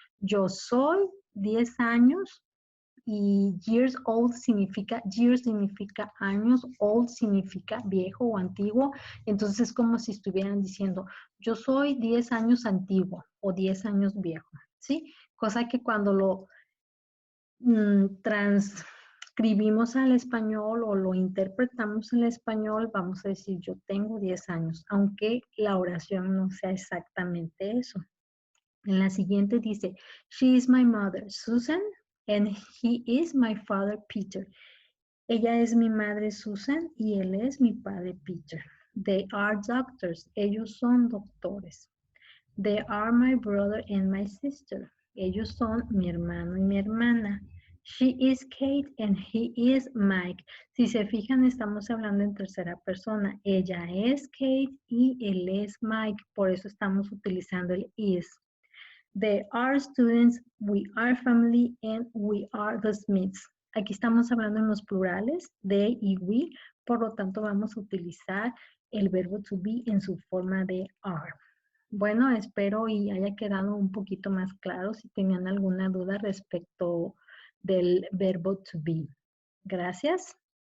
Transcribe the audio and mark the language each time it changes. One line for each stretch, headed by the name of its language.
Spanish: Yo soy 10 años y years significa años, old significa viejo o antiguo, entonces es como si estuvieran diciendo, yo soy 10 años antiguo o 10 años viejo, ¿sí? Cosa que cuando lo transcribimos al español o lo interpretamos en español, vamos a decir, yo tengo 10 años, aunque la oración no sea exactamente eso. En la siguiente dice,
English: she is my mother, Susan, and he is my father, Peter.
Spanish: Ella es mi madre, Susan, y él es mi padre, Peter.
English: They are doctors.
Spanish: Ellos son doctores.
English: They are my brother and my sister.
Spanish: Ellos son mi hermano y mi hermana.
English: She is Kate and he is Mike.
Spanish: Si se fijan, estamos hablando en tercera persona. Ella es Kate y él es Mike. Por eso estamos utilizando el is.
English: They are students, we are family, and we are the Smiths.
Spanish: Aquí estamos hablando en los plurales, they y we, por lo tanto vamos a utilizar el verbo to be en su forma de are. Bueno, espero y haya quedado un poquito más claro si tenían alguna duda respecto del verbo to be. Gracias.